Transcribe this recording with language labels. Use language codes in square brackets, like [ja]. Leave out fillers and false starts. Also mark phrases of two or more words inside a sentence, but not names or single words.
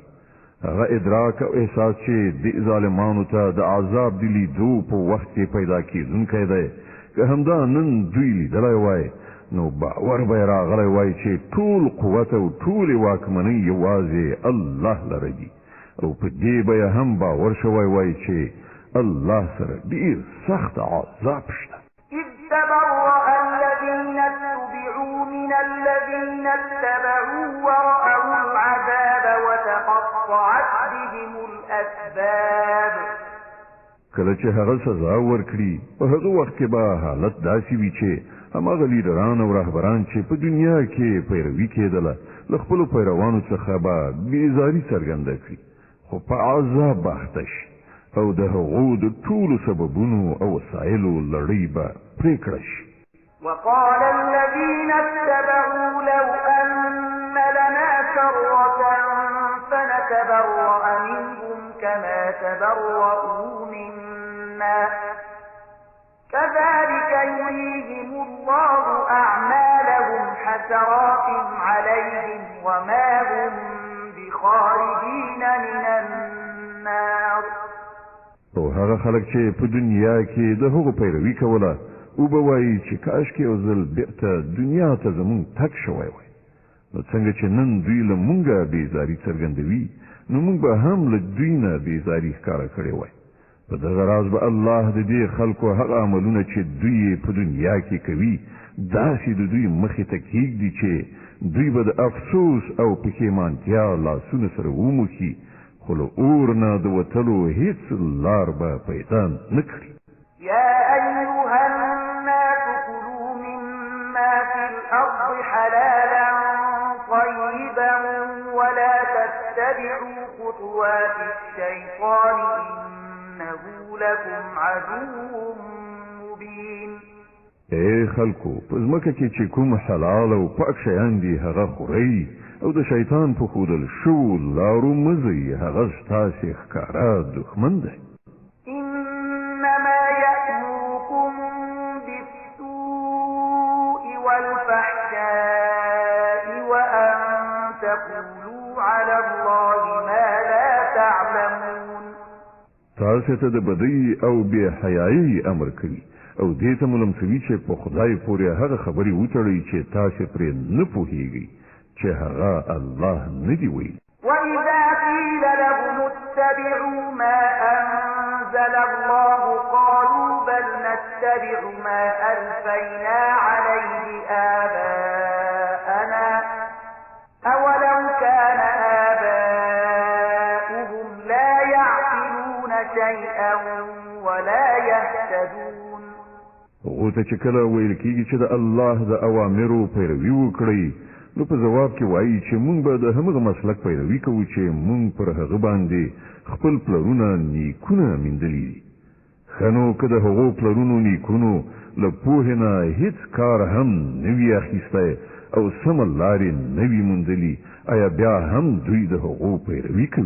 [ps] هغه ادراک او احساس چې د ظالمانو ته د عذاب د لیدو په وخت کې پیدا کېدونکی دی، که همدا نن دوی لیدلی وای نو باور به یې راغلی وای چې ټول قوت او ټولې واکمنۍ یوازې الله لره دي، او په دې به یې هم باور شوی وای چې الله سره ډیر سخت عذاب شته. [ar] إذ تبرأ الذين اتبعوا من الذين اتبعوا ورأوا العذاب وتقطعت بهم الأسباب. [ps] کله چې هغه سزا ورکړي په هغه وخت کې به حالت داسې وي چې هماغه لیډران او رهبران چې په دنیا کې پیروي کېدله له خپلو پیروانو څخه به بېزاري څرګنده کړي، خو په عذاب به اخته شي او د هغو د ټولو سببونو او وسایلو لړۍ به پرېکړه شي. [ar] وقال الذين اتبعوا لو أن لنا كرة فنتبرأ منهم كما تبرؤوا منا كذلك يريهم الله أعمالهم حسرات عليهم وما هم بخارجين من النار. [ps] او هغه خلک چې په دنیا کې د هغو پیروي کوله او به وایي چې کاشکې یو ځل بېرته دنیا ته زمونږ تګ شوی وای، نو څنګه چې نن دوی له مونږه بېزاري څرګندوي نو مونږ به هم له دوی نه بېزاري ښکاره کړې وای. په دغه راز به الله د دې خلکو هغه عملونه چې دوی په دنیا کې کوي داسې د دوی مخې ته کېږدي چې دوی به د افسوس او پښیمانتیا لاسونه سره وموښي، خو له اور نه د وتلو هیڅ لار به پیدا نه کړي. [ar] يا أيها الناس كلوا مما في الأرض حلالا طيبا ولا تتبعوا خطوات الشيطان إنه لكم عدو مبين. [ps] اے خلکو، په ځمکه کې چې کوم حلال او پاک شیان دي هغه خورئ او د شیطان په ښودل شوو لارو مه ځئ، هغه ستاسې ښکاره دښمن دی. [ar] إنما يأمركم بالسوء والفحشاء وأن تقولوا على الله ما لا تعلمون. [ps] تاسو ته د بدۍ او بې حیایي امر کوي او دې ته ملمسوي چې په خدای پورې هغه خبرې وتړئ چې تاسو پرې نه پوهیږئ چې هغه الله نه دی ویلي. [ar] وإذا قيل لهم اتبعوا ما أنزل الله قالوا بل نتبع ما ألفينا عليه آباءنا أولو كان آباؤهم لا يعقلون شيئا ولا يهتدون. [ps] غوته چې کله ویل کېږي چې د الله د اوامرو پیروي وکړئ، نو په جواب کې وایي چې مونږ به د همغه مسلک پیروي کوو چې مونږ پر هغه باندې خپل پلرونه نیکونه میندلي دي. ښه نو که د هغو پلرونو نیکونو له پوهې نه هیڅ کار هم نه وي اخیستی او سمه لارې نه وي موندلي، آیا بیا هم دوی د هغو پیروي کوي؟